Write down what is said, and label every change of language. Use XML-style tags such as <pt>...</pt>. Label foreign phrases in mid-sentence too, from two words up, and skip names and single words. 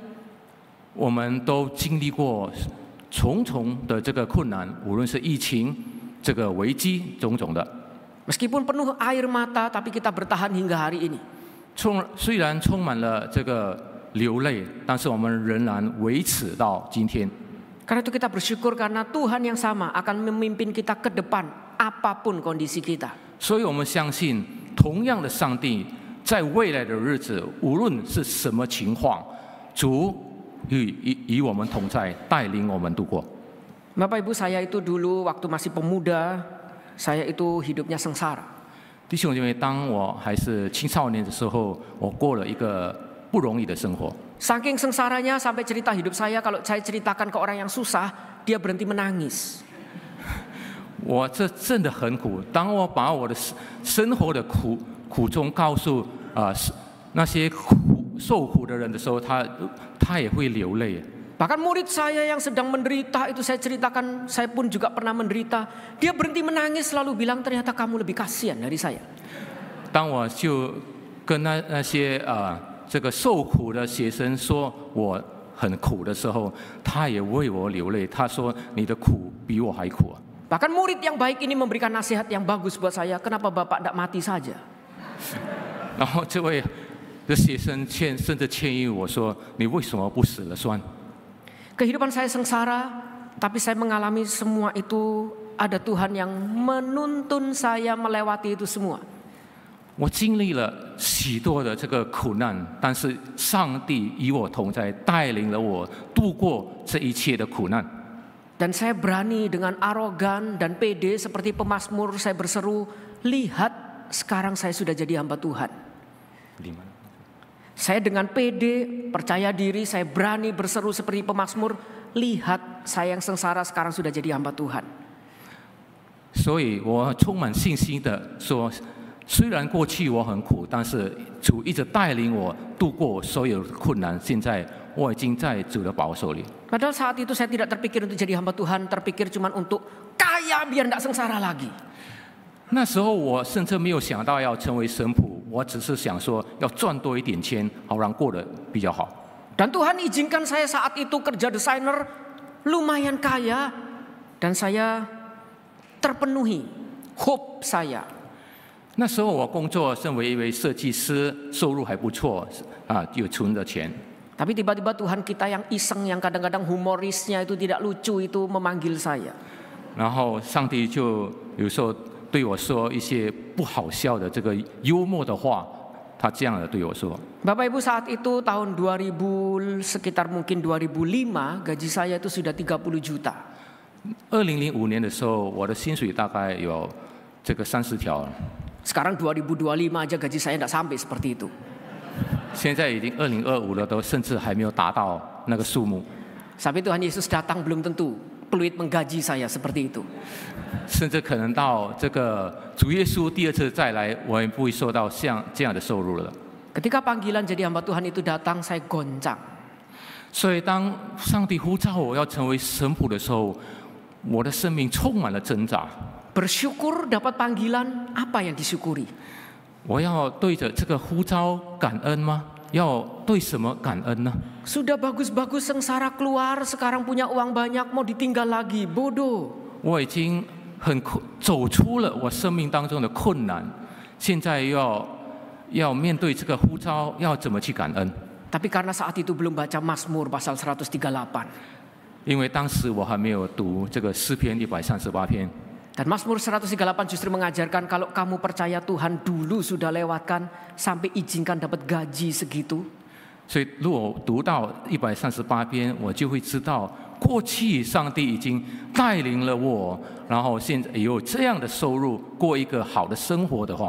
<zh>我们都经历过重重的这个困难，无论是疫情、这个危机种种的。</zh> <id>Meskipun penuh air mata, tapi kita bertahan hingga hari ini.</id> <zh>虽然充满了这个流泪，但是我们仍然维持到今天。</zh> <id>Karena itu kita bersyukur karena Tuhan yang sama akan memimpin kita ke depan apapun kondisi kita.</id> <zh>所以我们相信，同样的上帝在未来的日子，无论是什么情况，主与我们同在，带领我们度过。</zh> <id>Bapak Ibu, saya itu dulu waktu masih pemuda, saya itu hidupnya sengsara.</id> <zh>弟兄姐妹，当我还是青少年的时候，我过了一个不容易的生活。</zh> <id>Saking sengsaranya sampai cerita hidup saya kalau saya ceritakan ke orang yang susah, dia berhenti menangis.</id> <zh>我这真的很苦。当我把我的生活的苦衷告诉那些受苦的人的时候，他也会流泪。</zh> <id>Bahkan murid saya yang sedang menderita itu saya ceritakan, saya pun juga pernah menderita. Dia berhenti menangis lalu bilang ternyata kamu lebih kasihan dari saya.</id> <zh>当我就跟那些这个受苦的学生说我很苦的时候，他也为我流泪。他说你的苦比我还苦。</zh> <id>Bahkan murid yang baik ini memberikan nasihat yang bagus buat saya. Kenapa Bapak tidak mati saja?</id> <zh>然后这位的学生甚至建议我说：“你为什么不死了算？”</zh> <id>Kehidupan saya sengsara, tapi saya mengalami semua itu. Ada Tuhan yang menuntun saya melewati itu semua.</id> <zh>我经历了许多的这个苦难，但是上帝与我同在，带领了我度过这一切的苦难。</zh> <id>Dan saya berani dengan arogan dan pede seperti pemazmur saya berseru, lihat sekarang saya sudah jadi hamba Tuhan. Saya dengan pede, percaya diri, saya berani berseru seperti pemazmur, lihat saya yang sengsara sekarang sudah jadi hamba Tuhan.</id> <zh>所以我充满信心的说，虽然过去我很苦，但是主一直带领我度过所有的困难。现在我已经在主的保守里。</zh> <id>Padahal saat itu saya tidak terpikir untuk jadi hamba Tuhan, terpikir cuma untuk kaya biar tidak sengsara lagi.</id> <zh>那时候我甚至没有想到要成为神父，我只是想说要赚多一点钱，好让过得比较好。</zh> <id>Dan Tuhan izinkan saya saat itu kerja desainer lumayan kaya dan saya terpenuhi hope saya.</id> <zh>那时候我工作身为一位设计师，收入还不错有存着钱。</zh> <id>Tapi tiba-tiba Tuhan kita yang iseng, yang kadang-kadang humorisnya itu tidak lucu itu memanggil saya.</id> <zh>然后上帝就有时候对我说一些不好笑的这个幽默的话，他这样的对我说。</zh> <id>Bapak Ibu, saat itu tahun 2000 sekitar mungkin 2005 gaji saya itu sudah 30 juta.</id> <zh>2005 年的时候，我的薪水大概有这个30条。</zh> <id>Sekarang 2025 aja gaji saya tidak sampai seperti itu.</id> <zh>现在已经2025了，都甚至还没有达到那个数目。</zh> <id>Sampai Tuhan Yesus datang belum tentu peluit menggaji saya seperti itu.</id> <zh>甚至可能到这个主耶稣第二次再来，我也不会受到像这样的收入了。</zh> <id>Ketika panggilan jadi hamba Tuhan itu datang, saya goncang.</id> <zh>所以当上帝呼召我要成为神父的时候，我的生命充满了挣扎。</zh> <id>Bersyukur dapat panggilan, apa yang disyukuri?</id> <zh>我要对着这个呼召感恩吗？要对什么感恩呢？</zh> <id>Sudah bagus-bagus sengsara keluar, sekarang punya uang banyak, mau ditinggal lagi, bodoh.</id> <zh>我已经走出了我生命当中的困难，现在要面对这个呼召，要怎么去感恩？</zh> <id>Tapi karena saat itu belum baca Mazmur pasal 138.</id> <zh>因为当时我还没有读这个诗篇138篇。</zh> <id>Dan Mazmur 138 justru mengajarkan kalau kamu percaya Tuhan dulu sudah lewatkan sampai izinkan dapat gaji segitu.</id> <zh>所以，如果读到138篇，我就会知道，过去上帝已经带领了我，然后现在有这样的收入，过一个好的生活的话，</zh>